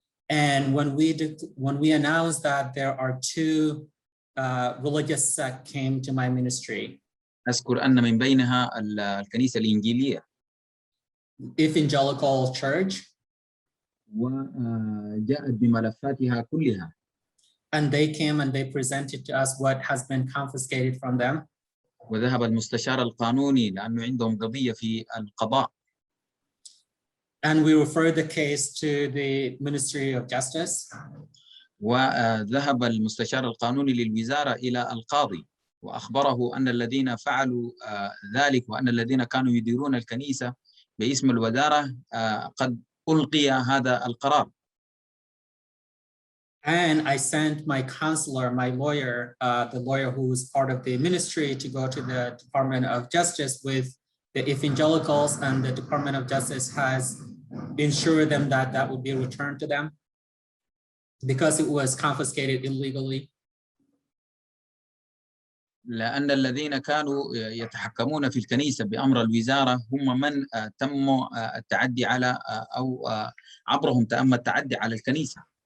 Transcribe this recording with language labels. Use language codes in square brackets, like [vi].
[en] And when we announced that, there are two religious sects came to my ministry. [ar] أذكر أن من بينها الكنيسة الإنجيلية. [en] Evangelical Church. [ar] وجاءت بملفاتها كلها. [en] And they came and they presented to us what has been confiscated from them. [ar] وذهب المستشار القانوني لأنه عندهم قضية في القضاء. [en] And we referred the case to the Ministry of Justice. [ar] وذهب المستشار القانوني للوزارة إلى القاضي وأخبره أن الذين فعلوا ذلك وأن الذين كانوا يديرون الكنيسة باسم الوزارة قد ألقي هذا القرار. [en] And I sent my counselor, my lawyer, the lawyer who was part of the ministry, to go to the Department of Justice with the evangelicals, and the Department of Justice has ensured them that that would be returned to them because it was confiscated illegally. [ar] لأن الذين كانوا يتحكمون في الكنيسة بأمر الوزارة هم من تم التعدي على أو عبرهم تم التعدي على الكنيسة.